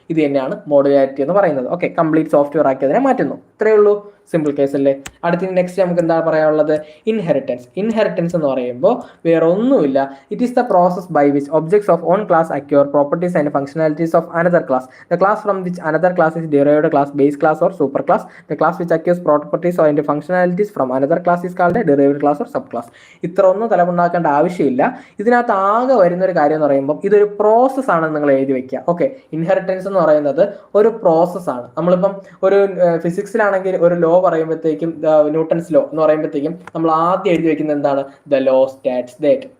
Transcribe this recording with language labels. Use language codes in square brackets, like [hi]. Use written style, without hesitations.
[ml] ഇത് തന്നെയാണ് മോഡുലാരിറ്റി എന്ന് പറയുന്നത്. ഓക്കെ, കംപ്ലീറ്റ് സോഫ്റ്റ്വെയർ ആക്കി അതിനെ മാറ്റുന്നു. ഇത്രയേ ഉള്ളൂ, സിമ്പിൾ കേസ് അല്ലേ. അടുത്ത നെക്സ്റ്റ് നമുക്ക് എന്താ പറയാനുള്ളത്, ഇൻഹെറിറ്റൻസ്. ഇൻഹെറിറ്റൻസ് എന്ന് പറയുമ്പോൾ വേറെ ഒന്നുമില്ല, [en] It is the process by which objects of on class acquire properties and functionalities of another class. The class from which another class is derived class, base class or super class. The class which acquires properties and functionalities from another class is called a derived class or subclass. [ml] ഇത്ര ഒന്നും തലമുണ്ടാക്കേണ്ട ആവശ്യമില്ല. ഇതിനകത്ത് ആകെ വരുന്ന ഒരു കാര്യം എന്ന് പറയുമ്പോൾ ഇതൊരു പ്രോസസ് ആണെന്ന് നിങ്ങൾ എഴുതി വെക്കുക. ഓക്കെ, ഇൻഹെറിറ്റൻസ് എന്ന് പറയുന്നത് ഒരു പ്രോസസ് ആണ്. നമ്മളിപ്പം ഒരു ഫിസിക്സിലാണെങ്കിൽ ഒരു ലോ പറയുമ്പോഴത്തേക്കും ന്യൂട്ടൺസ് ലോ എന്ന് പറയുമ്പോഴത്തേക്കും നമ്മൾ ആദ്യം എഴുതി വെക്കുന്നത് എന്താണ്, [en] The law states that.